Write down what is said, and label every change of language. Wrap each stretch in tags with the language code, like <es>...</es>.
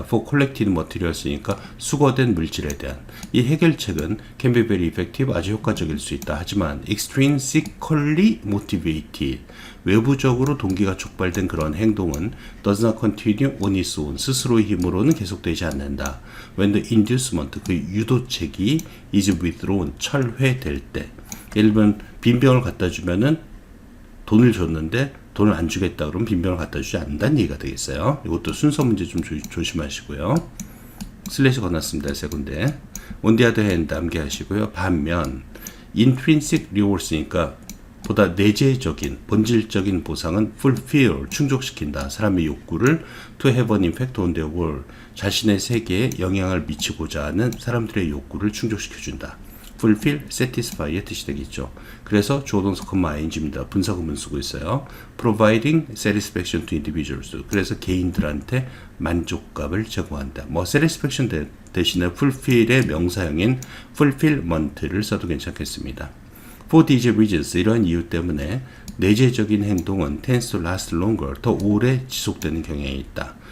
<en>for collected materials니까</en> <ko>수거된 물질에 대한. 이 해결책은</ko> <en>can be very effective,</en> <ko>아주 효과적일 수 있다. 하지만</ko> <en>extrinsically motivated,</en> <ko>외부적으로 동기가 촉발된 그런 행동은</ko> <en>does not continue on its own,</en> <ko>스스로의 힘으로는 계속되지 않는다.</ko> <en>when the inducement,</en> <ko>그 유도책이</ko> <en>is withdrawn,</en> <ko>철회될 때. 예를 들면 빈병을 갖다 주면은 돈을 줬는데 돈을 안 주겠다 그러면 빈병을 갖다 주지 않는다는 얘기가 되겠어요. 이것도 순서 문제 좀 조심하시고요. 슬래시 건놨습니다. 세 군데.</ko> <en>On the other hand,</en> <ko>암기하시고요. 반면 intrinsic rewards니까 보다 내재적인 본질적인 보상은 fulfill 충족시킨다. 사람의 욕구를</ko> <en>to have an impact on their world</en> <ko>자신의 세계에 영향을 미치고자 하는 사람들의 욕구를 충족시켜준다. fulfill, satisfy의 뜻이 되겠죠. 그래서 주어동사 ing입니다. 분사구문 쓰고 있어요.</ko> <en>providing satisfaction to individuals.</en> <ko>그래서 개인들한테 만족감을 제공한다. 뭐 satisfaction 대신에 fulfill의 명사형인 fulfillment를 써도 괜찮겠습니다.</ko> <en>For these reasons,</en> <ko>이런 이유 때문에 내재적인 행동은</ko> <en>tends to last longer,</en> <ko>더 오래 지속되는 경향이 있다.</ko>